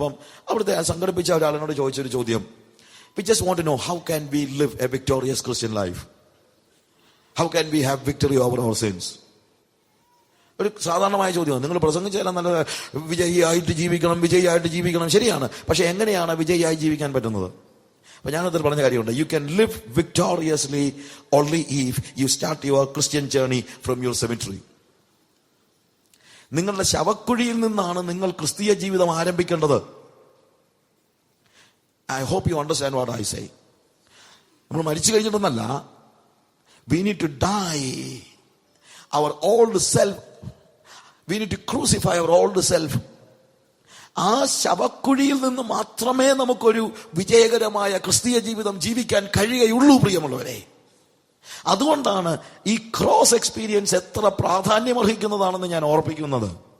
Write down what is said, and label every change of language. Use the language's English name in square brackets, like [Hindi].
[Malayalam] അപ്പം അവിടുത്തെ സംഘടിപ്പിച്ച ഒരാളിനോട് ചോദിച്ചൊരു ചോദ്യം, [English] we just want to know, how can we live a victorious Christian life? How can we have victory over our sins? [Malayalam] ഒരു സാധാരണമായ ചോദ്യമാണ്. നിങ്ങൾ പ്രസംഗിച്ചാലും നല്ല വിജയിയായിട്ട് ജീവിക്കണം, ശരിയാണ്. പക്ഷെ എങ്ങനെയാണ് വിജയിയായി ജീവിക്കാൻ പറ്റുന്നത്? അപ്പൊ ഞാനതിൽ പറഞ്ഞ കാര്യമുണ്ട്. [English] You can live victoriously only if you start your Christian journey from your cemetery. [Malayalam] നിങ്ങളുടെ ശവക്കുഴിയിൽ നിന്നാണ് നിങ്ങൾ ക്രിസ്തീയ ജീവിതം ആരംഭിക്കേണ്ടത്. [English] I hope you understand what I say. [Malayalam] നമ്മൾ മരിച്ചു കഴിഞ്ഞിട്ടൊന്നല്ല. [English] We need to die our old self. We need to crucify our old self. [Malayalam] ആ ശവക്കുഴിയിൽ നിന്ന് മാത്രമേ നമുക്കൊരു വിജയകരമായ ക്രിസ്തീയ ജീവിതം ജീവിക്കാൻ കഴിയുകയുള്ളൂ, പ്രിയമുള്ളവരെ. അതുകൊണ്ടാണ് ഈ ക്രോസ് എക്സ്പീരിയൻസ് എത്ര പ്രാധാന്യമർഹിക്കുന്നതാണെന്ന് ഞാൻ ഓർപ്പിക്കുന്നത്.